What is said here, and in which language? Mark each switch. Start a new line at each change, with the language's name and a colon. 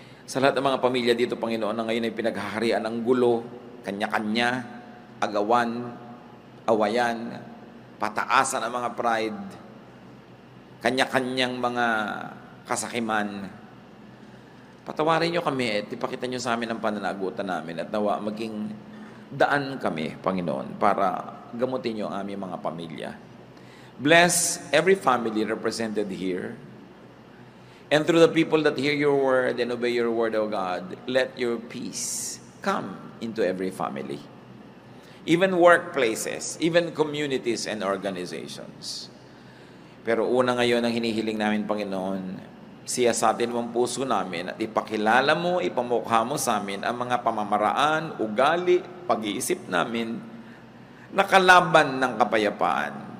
Filipino: Sa lahat ng mga pamilya dito, Panginoon, na ngayon ay pinaghaharian ng gulo, kanya-kanya, agawan, awayan, pataasan ang mga pride, kanya-kanyang mga kasakiman. Patawarin niyo kami at ipakita niyo sa amin ang pananagutan namin at nawa maging daan kami, Panginoon, para gamutin niyo ang aming mga pamilya.
English: Bless every family represented here. And through the people that hear your word and obey your word, O God, let your peace come into every family. Even workplaces, even communities and organizations.
Filipino: Pero una ngayon ang hinihiling namin, Panginoon, siyasatin mo ang puso namin at ipakilala mo, ipamukha mo sa amin ang mga pamamaraan, ugali, pag-iisip namin na kalaban ng kapayapaan.